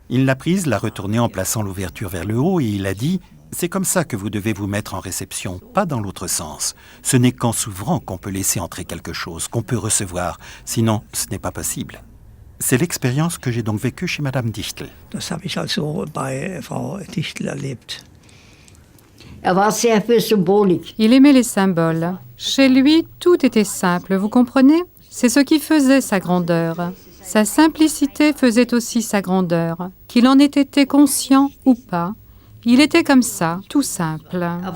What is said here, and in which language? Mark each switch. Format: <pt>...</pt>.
<fr>Il l'a prise, l'a retournée en plaçant l'ouverture vers le haut et il a dit « C'est comme ça que vous devez vous mettre en réception, pas dans l'autre sens. Ce n'est qu'en s'ouvrant qu'on peut laisser entrer quelque chose, qu'on peut recevoir. Sinon, ce n'est pas possible. » C'est l'expérience que j'ai donc vécue chez Madame Dichtel.</fr> <de>Das habe ich also bei Frau Dichtel erlebt.</de> <fr>Il aimait les symboles. Chez lui, tout était simple, vous comprenez? C'est ce qui faisait sa grandeur. Sa simplicité faisait aussi sa grandeur. Qu'il en ait été conscient ou pas, il était comme ça, tout simple.</fr>